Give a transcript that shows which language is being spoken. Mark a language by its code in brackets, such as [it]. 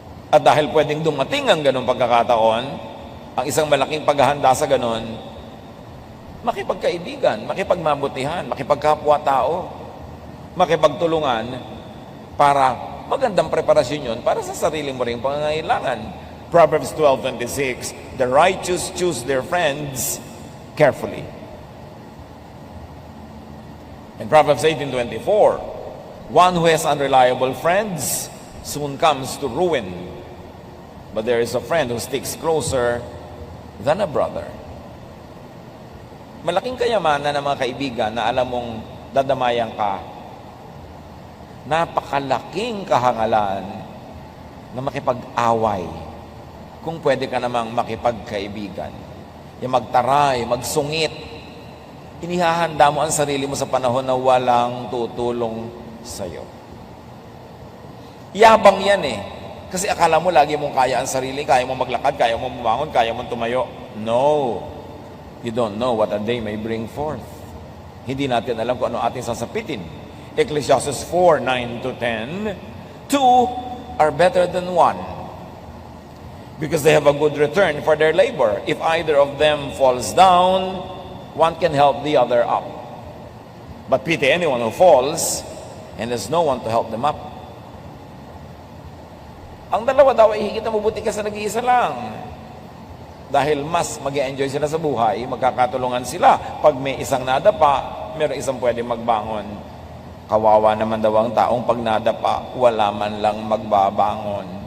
[tl] At dahil pwedeng dumating ang ganong pagkakataon, ang isang malaking paghahanda sa ganon, makipagkaibigan, makipagmabutihan, makipagkapwa-tao, makipagtulungan para magandang preparasyon yun para sa sarili mo rin pangangailangan. [en] Proverbs 12:26, the righteous choose their friends carefully. In Proverbs 18:24, one who has unreliable friends soon comes to ruin, but there is a friend who sticks closer than a brother. [tl] Malaking kayamanan ng mga kaibigan na alam mong dadamayan ka. Napakalaking kahangalan na makipag-away kung pwede ka namang makipagkaibigan. Yung magtaray, magsungit. Inihahanda mo ang sarili mo sa panahon na walang tutulong sa'yo. Yabang yan Kasi akala mo lagi mong kaya ang sarili, kaya mo maglakad, kaya mo bumangon, kaya mo tumayo. No. [en] You don't know what a day may bring forth. [tl] Hindi natin alam kung ano ating sasapitin. [en] Ecclesiastes 4:9-10, two are better than one, because they have a good return for their labor. If either of them falls down, one can help the other up. But pity anyone who falls, and there's no one to help them up. [tl] Ang dalawa daw ay higit na mabuti ka sa nag-iisa lang. Dahil mas mag-enjoy sila sa buhay, magkakatulungan sila. Pag may isang nadapa, meron isang pwede magbangon. Kawawa naman daw ang taong pag nadapa, wala man lang magbabangon.